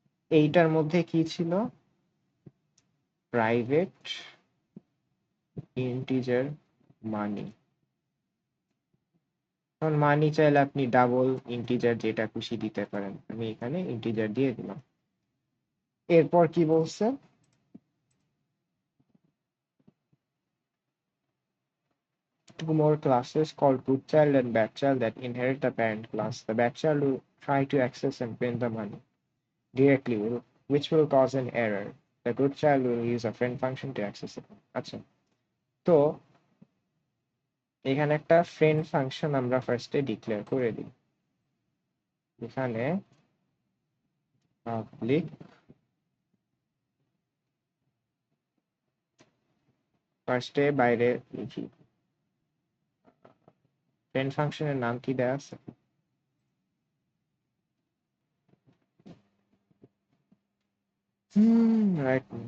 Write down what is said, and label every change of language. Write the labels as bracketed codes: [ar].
[bn] এইটার মধ্যে কি ছিল, প্রাইভেট ইন্টিজার মানি। এখন মানি চাইলে আপনি ডাবল ইন্টিজার যেটা খুশি দিতে পারেন, আমি এখানে ইন্টিজার দিয়ে দিলাম। এরপর কি বলছে, [en] two more classes called good child and bad child that inherit the parent class. The bad child will try to access and print the money directly, which will cause an error. The good child will use a friend function to access it. [bn] আচ্ছা, তো এখানে একটা friend function আমরা ফার্স্টে declare করে দিই। এখানে public ফার্স্টে বাইরে লিখি, ফ্রেন্ড ফাংশনের নাম কি দেয়া আছে, রাইট।